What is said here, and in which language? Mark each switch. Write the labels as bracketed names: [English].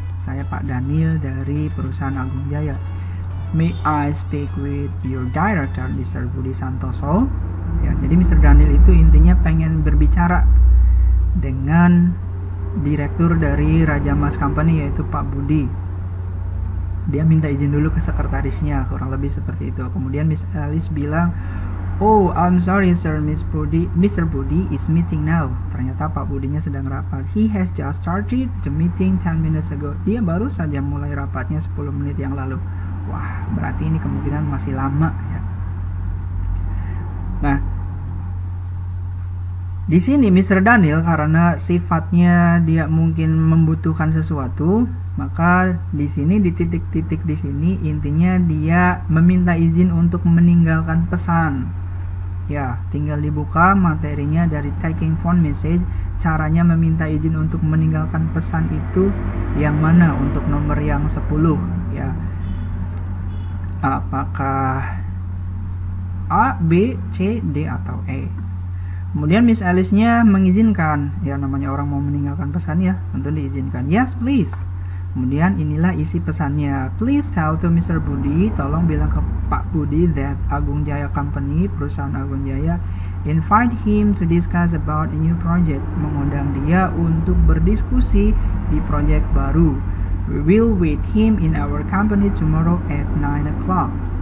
[Indonesian] Saya Pak Daniel dari perusahaan Agung Jaya. [English] "May I speak with your director, Mr. [Indonesian] Budi Santoso?" Ya, jadi Mr. Daniel itu intinya pengen berbicara dengan direktur dari Raja Mas Company, yaitu Pak Budi. Dia minta izin dulu ke sekretarisnya, kurang lebih seperti itu. Kemudian Miss Alice bilang, [English] "Oh, I'm sorry sir, Mr. Budi is meeting now." [Indonesian] Ternyata Pak Budinya sedang rapat. [English] "He has just started the meeting 10 minutes ago." [Indonesian] Dia baru saja mulai rapatnya 10 menit yang lalu. Wah, berarti ini kemungkinan masih lama ya. Nah, di sini Mr. Daniel karena sifatnya dia mungkin membutuhkan sesuatu, maka di sini di titik-titik di sini intinya dia meminta izin untuk meninggalkan pesan. Ya, tinggal dibuka materinya dari taking phone message. Caranya meminta izin untuk meninggalkan pesan itu yang mana untuk nomor yang 10 ya. Apakah A, B, C, D, atau E? Kemudian Miss Alice-nya mengizinkan. Ya, namanya orang mau meninggalkan pesan ya, tentu diizinkan. [English] "Yes, please." [Indonesian] Kemudian inilah isi pesannya. [English] "Please tell to Mr. Budi," [Indonesian] tolong bilang ke Pak Budi, [English] "that Agung Jaya Company, perusahaan Agung Jaya, invite him to discuss about a new project." [Indonesian] Mengundang dia untuk berdiskusi di proyek baru. [English] "We will wait him in our company tomorrow at 9 o'clock.